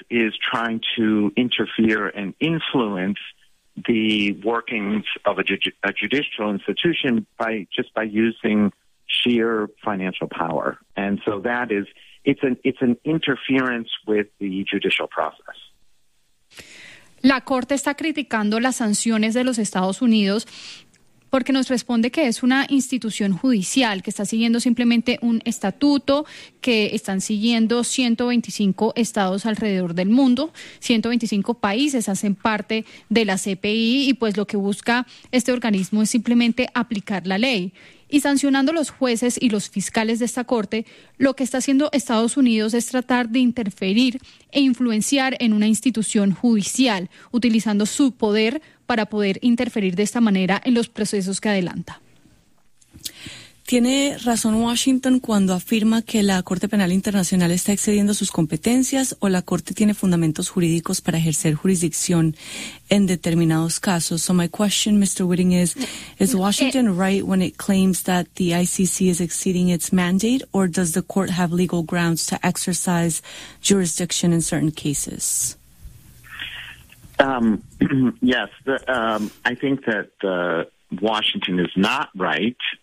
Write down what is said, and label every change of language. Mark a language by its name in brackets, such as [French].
[English] is trying to interfere and influence the workings of a judicial institution by using sheer financial power. And so that is, it's an interference with the judicial process. [Spanish] La Corte está criticando las sanciones de los Estados Unidos porque nos responde que es una institución judicial que está siguiendo simplemente un estatuto que están siguiendo 125 estados alrededor del mundo, 125 países hacen parte de la CPI y pues lo que busca este organismo es simplemente aplicar la ley. Y sancionando los jueces y los fiscales de esta corte, lo que está haciendo Estados Unidos es tratar de interferir e influenciar en una institución judicial, utilizando su poder para poder interferir de esta manera en los procesos que adelanta. ¿Tiene razón Washington cuando afirma que la Corte Penal Internacional está excediendo sus competencias o la Corte tiene fundamentos jurídicos para ejercer jurisdicción en determinados casos? [English] So my question, Mr. Whiting, is Washington right when it claims that the ICC is exceeding its mandate, or does the court have legal grounds to exercise jurisdiction in certain cases? Yes, I think that Washington is not right.